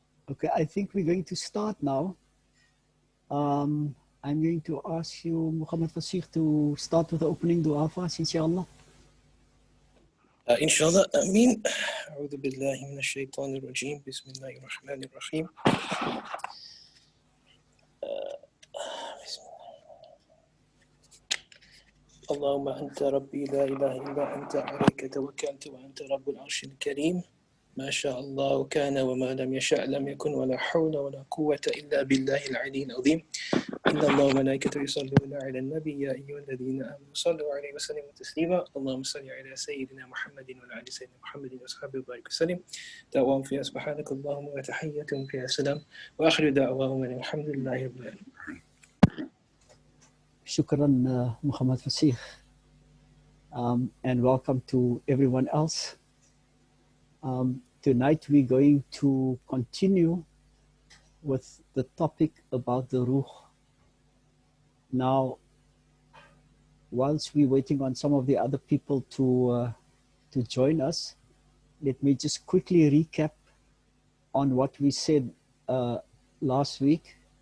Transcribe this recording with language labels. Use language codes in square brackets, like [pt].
[en] Okay, I think we're going to start now. I'm going to ask you, Muhammad Fasih, to start with the opening dua for us, inshallah. Inshallah, Ameen. [ar] أعوذ بالله من الشيطان الرجيم. بسم الله الرحمن الرحيم. اللهم أنت ربي لا إله إلا أنت عليك توكلت وأنت رب العرش الكريم ما شاء الله كان وما لم يشأ لم يكن ولا حول ولا قوة إلا بالله العلي العظيم إن الله وملائكته يصلون على النبي يا أيها الذين آمنوا صلوا عليه وسلموا تسليما اللهم صل على سيدنا محمد وعلى آل سيدنا محمد وأصحابه وبارك وسلم دعواهم فيها سبحانك اللهم وتحيتهم فيها سلام وآخر دعواهم أن الحمد لله رب العالمين. [en] Shukran, Muhammad Fasih. And welcome to everyone else. Tonight we're going to continue with the topic about the Ruh. Now, whilst we're waiting on some of the other people to join us, let me just quickly recap on what we said last week.